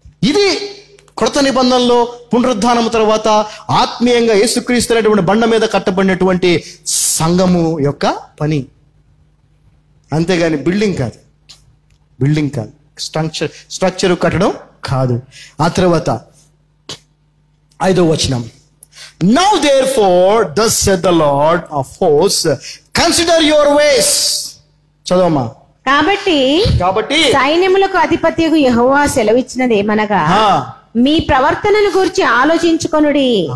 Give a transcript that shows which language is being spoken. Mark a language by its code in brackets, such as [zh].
[te] ఇది కృత నిబంధనలో పునరుద్ధానం తర్వాత ఆత్మీయంగా యేసుక్రీస్తు అనేటువంటి బండ మీద కట్టబడినటువంటి సంఘము యొక్క పని. అంతేగాని బిల్డింగ్ కాదు, స్ట్రక్చర్ కట్టడం కాదు. ఆ తర్వాత 5వ వచనం, [en] Now therefore thus said the Lord of hosts, consider your ways. [te] చదవమ్మా. కాబట్టి సైన్యములకు అధిపతియగు యెహోవా సెలవిచ్చినది ఏమనగా, మీ ప్రవర్తనను గురించి ఆలోచించుకొనుడి.